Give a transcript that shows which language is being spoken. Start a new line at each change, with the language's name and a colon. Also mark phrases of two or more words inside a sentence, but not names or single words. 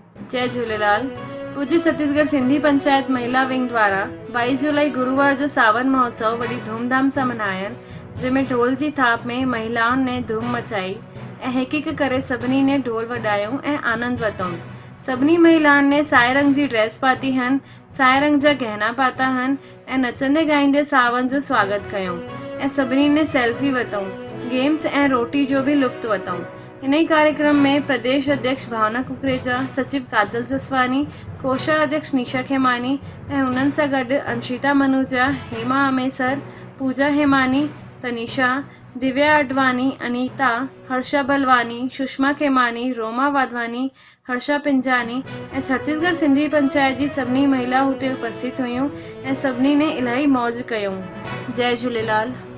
Sindhi: जय झूलेलाल। पूज्य छत्तीसगढ़ सिंधी पंचायत महिला विंग द्वारा 22 जुलाई गुरुवार जो सावन महोत्सव वॾी धूमधाम सां मल्हायनि, जंहिंमें ढोल जी थाप में महिलाउनि ने धूम मचाई ऐं हिकु हिकु करे सभिनी ने ढोल वॼायूं ऐं आनंद वरितऊं। सभिनी महिलाउनि ने साए रंग जी ड्रेस पाती हन, साए रंग जा गहना पाता हन ऐं नचंदे ॻाईंदे सावन जो स्वागत कयूं ऐं सभिनी ने सेल्फी वरितऊं। गेम्स ऐं रोटी जो भी लुत्फ़ वरितऊं। इन ई कार्यक्रम में प्रदेश अध्यक्ष भावना कुकरेजा, सचिव काजल जसवानी, कोषाध्यक्ष निशा खेमानी ऐं हुननि सां गॾु अंशिता मनूजा, हेमा अमेसर, पूजा हेमानी, तनिषा, दिव्या अडवानी, अनीता, हर्षा बलवानी, सुषमा खेमानी, रोमा वाधवानी, हर्षा पिंजानी ऐं छत्तीसगढ़ सिंधी पंचायत जी सभिनी महिला हुते उपस्थित हुयूं ऐं सभिनी ने इलाही मौज कयूं। जय झूलेलाल।